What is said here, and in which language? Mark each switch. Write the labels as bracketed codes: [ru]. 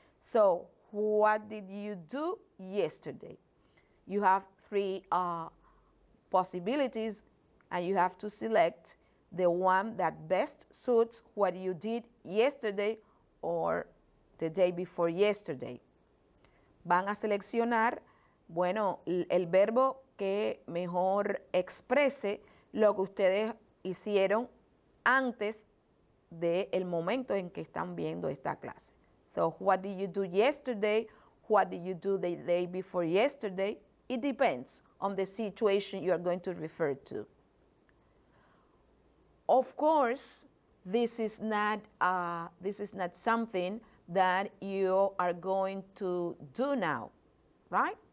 [en] So, what did you do yesterday? You have three possibilities, and you have to select the one that best suits what you did yesterday or the day before yesterday. [es] Van a seleccionar, bueno, el verbo que mejor exprese lo que ustedes hicieron antes del momento en que están viendo esta clase. [en] So, what did you do yesterday? What did you do the day before yesterday? It depends on the situation you are going to refer to. Of course, this is not something that you are going to do now, right?